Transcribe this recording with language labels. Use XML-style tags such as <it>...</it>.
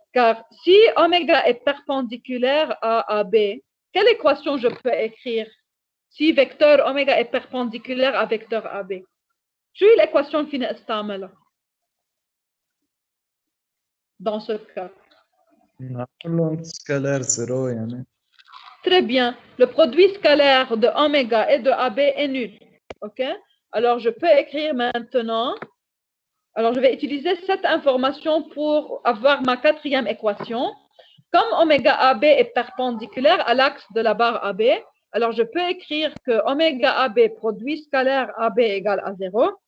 <fr>Car si oméga est perpendiculaire à AB, quelle équation je peux écrire si vecteur oméga est perpendiculaire à vecteur AB?</fr> <ar>شو l'équation اللي فينا استعملها</ar> <fr>dans ce cas?</fr> <ar>نعملهم سكالار زيرو يعني.</ar> <fr>Très bien. Le produit scalaire de oméga et de AB est nul. OK? Alors, je peux écrire maintenant. Alors, je vais utiliser cette information pour avoir ma 4e équation. Comme oméga AB est perpendiculaire à l'axe de la barre AB, alors je peux écrire que oméga AB produit scalaire AB égale à 0.</fr>